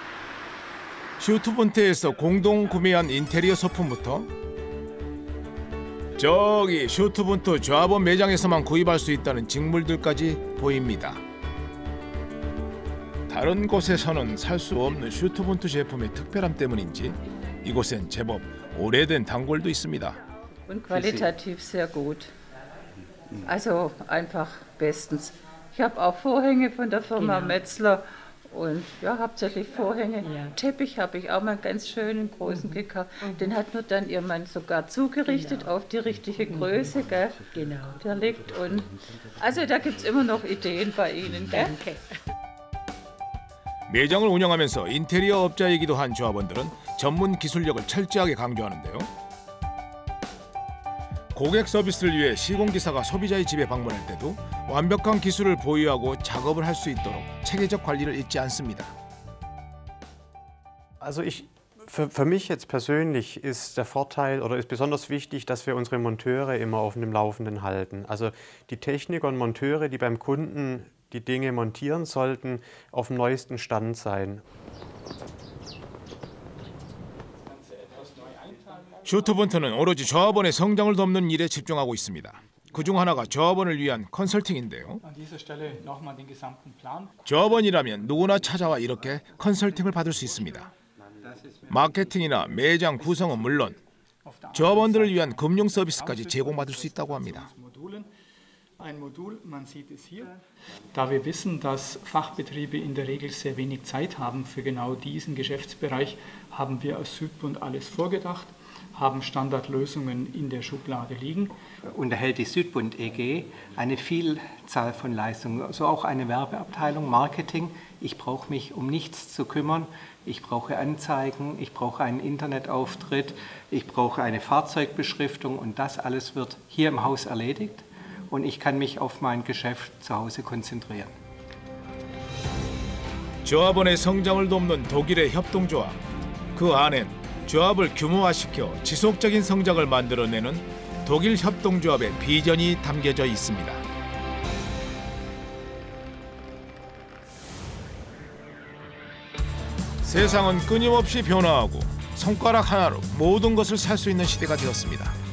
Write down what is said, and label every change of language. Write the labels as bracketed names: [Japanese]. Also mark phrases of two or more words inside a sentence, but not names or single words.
[Korean] 슈트본트에서 공동 구매한 인테리어 소품부터 저기 슈트본트 조합원 매장에서만 구입할 수 있다는 직물들까지 보입니다. 다른 곳에서는 살 수 없는 슈트본트 제품의 특별함 때문인지 이곳엔 제법 오래된 단골도 있습니다. [German] Und qualitativ sehr gut. Also einfach bestens. Ich habe auch Vorhänge von der Firma Metzler und ja, hauptsächlich Vorhänge. Teppich habe ich auch mal einen ganz schönen großen gekauft. Den hat mir dann ihr Mann sogar zugerichtet auf die richtige Größe, gell? Genau. Der liegt und also da gibt es immer noch Ideen bei Ihnen, gell? Danke. [Korean] 매장을 운영하면서 인테리어 업자이기도 한 조합원들은 전문 기술력을 철저하게 강조하는데요. 고객 서비스를 위해 시공기사가 소비자의 집에 방문할 때도 완벽한 기술을 보유하고 작업을 할 수 있도록 체계적 관리를 잊지 않습니다. [German] Also für mich jetzt persönlich ist der Vorteil oder ist besonders wichtig, dass wir unsere Monteure immer auf dem Laufenden halten. Also die Techniker und Monteure, die beim Kunden die Dinge montieren, sollten auf dem neuesten Stand sein. [Korean] 슈트본트는 오로지 조합원의 성장을 돕는 일에 집중하고 있습니다. 그중 하나가 조합원을 위한 컨설팅인데요. 조합원이라면 누구나 찾아와 이렇게 컨설팅을 받을 수 있습니다. 마케팅이나 매장 구성은 물론 조합원들을 위한 금융 서비스까지 제공받을 수 있다고 합니다. [German] Ein Modul, man sieht es hier. Da wir wissen, dass Fachbetriebe in der Regel sehr wenig Zeit haben für genau diesen Geschäftsbereich, haben wir als Südbund alles vorgedacht, haben Standardlösungen in der Schublade liegen. Unterhält die Südbund EG eine Vielzahl von Leistungen, also auch eine Werbeabteilung, Marketing. Ich brauche mich um nichts zu kümmern. Ich brauche Anzeigen, ich brauche einen Internetauftritt, ich brauche eine Fahrzeugbeschriftung und das alles wird hier im Haus erledigt. Und ich kann mich auf mein Geschäft zu Hause konzentrieren. [Korean] 조합원의 성장을 돕는 독일의 협동조합. 그 안엔 조합을 규모화시켜 지속적인 성장을 만들어내는 독일 협동조합의 비전이 담겨져 있습니다. 세상은 끊임없이 변화하고 손가락 하나로 모든 것을 살 수 있는 시대가 되었습니다.